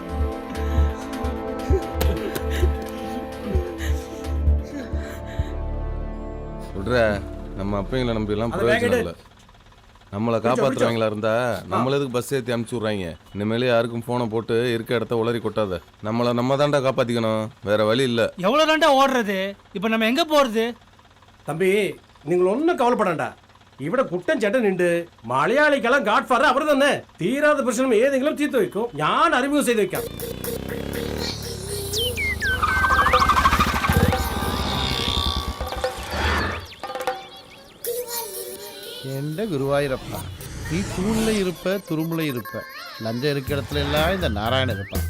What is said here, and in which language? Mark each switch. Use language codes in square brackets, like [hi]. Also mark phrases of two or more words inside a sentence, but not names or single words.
[ta] சொல்ற நம்ம அப்பைங்களை நம்பி எல்லாம் பிரயோஜனம் இல்லை. நம்மளை காப்பாற்றுறவங்களா இருந்தா நம்மள எதுக்கு பஸ் ஏற்றி அனுப்பிச்சி விட்றாங்க? இனிமேலே யாருக்கும் ஃபோனை போட்டு இருக்க இடத்த உளறி கொட்டாத. நம்மளை நம்ம தாண்டா காப்பாற்றிக்கணும், வேற வழி இல்லை. எவ்வளோ தாண்டா ஓடுறது? இப்போ நம்ம எங்கே போகிறது? [ml] தம்பி നിങ്ങൾ ഒന്നും കവലപ്പെടണ്ട. ഇവിടെ കുട്ടൻ ചേട്ടൻ ഉണ്ട്. മലയാളിക്കെല്ലാം [en] god father [ml] അവർ തന്നെ. തീരാത്ത പ്രശ്നം ഏതെങ്കിലും തീർത്ത് വെക്കും. ഞാൻ അറിമുഖം ചെയ്ത് വെക്കാം. [ta] எந்த குருவாயூரப்பா, நீ தூணில் இருப்ப துரும்புல இருப்ப, லஞ்சம் இருக்க இடத்துல எல்லாம் இந்த நாராயண இருப்பான்.